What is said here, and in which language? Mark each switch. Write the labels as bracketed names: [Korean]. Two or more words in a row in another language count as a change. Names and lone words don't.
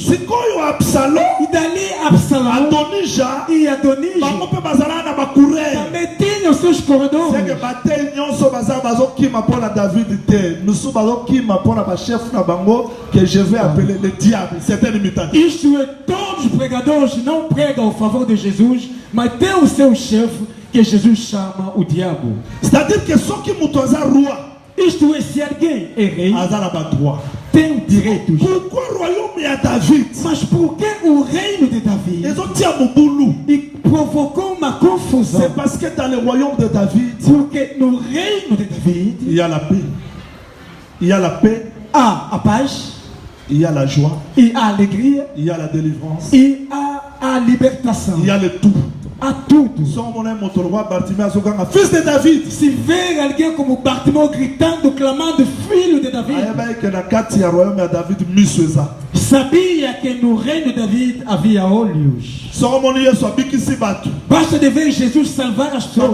[Portuguese] E dali Absalom e Adonija também tinham seus corredores. Isto é, todos os pregadores não pregam ao favor de Jesus, mas tem o seu chefe que Jesus chama o diabo. [French] C'est-à-dire que ceux qui mutoza roi. [Portuguese] Isto é, se alguém é rei, tem direitos. [French] Pourquoi o royaume é David? [Portuguese] Mas por que o reino de Davi? E provocou uma confusão. [French] C'est parce que dans le royaume de David, [Portuguese] porque no reino de David, [French] il y a la paix. Il y a la paix. [Portuguese] Há a paz. [French] Il y a la joie. [Portuguese] E a alegria. [French] Il y a la délivrance. [Portuguese] E a libertação. [French] Il y a le tout. [Portuguese] A tudo. [French] Fils de David. [Portuguese] Se ver alguém como Bartimeu gritando, clamando, filho de David, sabia que no reino de David havia olhos. Basta de ver Jesus salvar as pessoas.